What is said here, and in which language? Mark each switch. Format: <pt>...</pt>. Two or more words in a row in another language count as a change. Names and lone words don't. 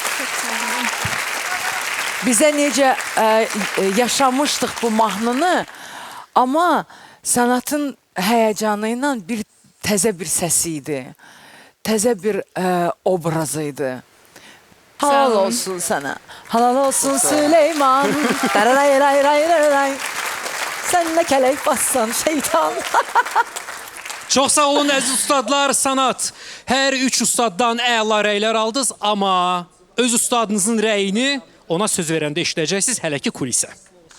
<az>Bizə necə yaşamışdıq bu mahnını, amma sanatın həyəcanı ilə bir təzə bir səsi idi. Təzə bir obrazı idi. Halal olsun sana. Halal olsun Süleyman. Dararay ray ray ray ray. Sen de kelek bassan şeytan. Çox sağ olun əziz ustadlar, sanat. Hər üç ustaddan əla rəylər aldınız, amma öz ustadınızın rəyini ona söz verəndə eşidəcəksiniz hələ ki kulisə.</az>